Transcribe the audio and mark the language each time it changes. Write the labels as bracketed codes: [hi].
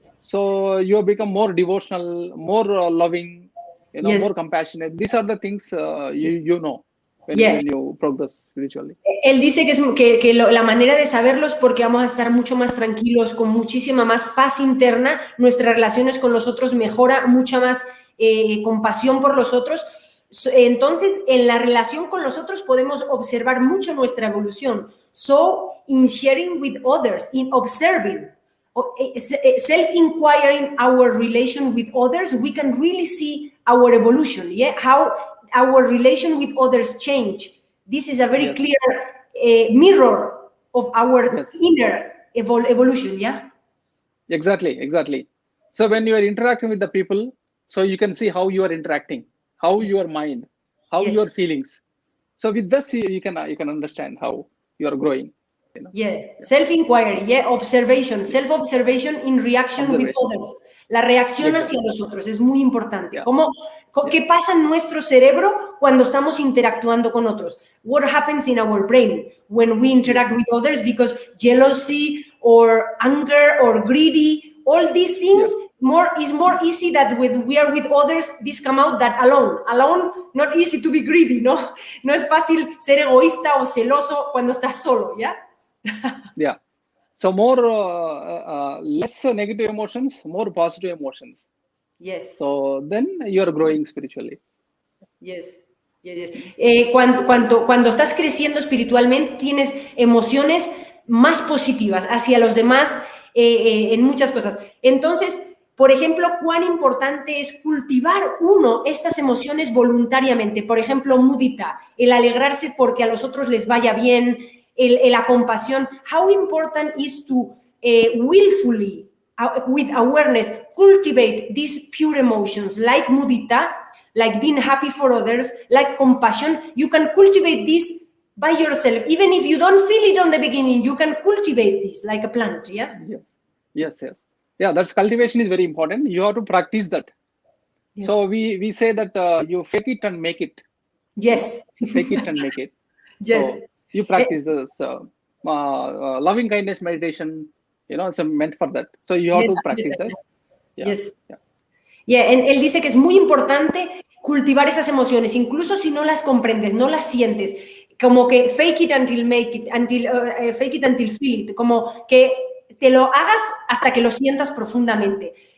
[en] So you become more devotional, more loving, Yes. more compassionate. These are the things you know when you progress spiritually. [es] Él dice la manera de saberlo es porque vamos a estar mucho más tranquilos, con muchísima más paz interna, nuestras relaciones con los otros mejora, mucha más compasión por los otros. Entonces, en la relación con los otros podemos observar mucho nuestra evolución. [en] So, in sharing with others, in observing, self-inquiring our relation with others, we can really see our evolution, how our relation with others change. This is a very clear mirror of our inner evolution, Exactly. So when you are interacting with the people, so you can see how you are interacting, how your mind, how your feelings. So with this, you can understand how you are growing. Self-inquiry, observation, self-observation in reaction with others. [es] La reacción hacia los otros es muy importante. ¿Qué pasa en nuestro cerebro cuando estamos interactuando con otros? [en] What happens in our brain when we interact with others? Because jealousy or anger or greedy, all these things is more easy that when we are with others, this come out than alone. Alone, not easy to be greedy, ¿no? [es] No es fácil ser egoísta o celoso cuando estás solo, [en] Yeah. So more less negative emotions, more positive emotions. Yes. So then you are growing spiritually. Yes. [es] Cuando estás creciendo espiritualmente, tienes emociones más positivas hacia los demás en muchas cosas. Entonces, por ejemplo, cuán importante es cultivar estas emociones voluntariamente. Por ejemplo, mudita, el alegrarse porque a los otros les vaya bien, la compasión. [en] How important is to willfully, with awareness, cultivate these pure emotions like mudita, like being happy for others, like compassion. You can cultivate this by yourself. Even if you don't feel it on the beginning, you can cultivate this like a plant, Yes. Yeah, that's cultivation is very important. You have to practice that. Yes. So we say that you fake it and make it. Yes. Fake it and make it. Yes. So you practice this loving kindness meditation. It's meant for that. So you have to practice that. Yes. [es] Él dice que es muy importante cultivar esas emociones, incluso si no las comprendes, no las sientes, como que [en] fake it until make it, fake it until feel it, [es] como que te lo hagas hasta que lo sientas profundamente.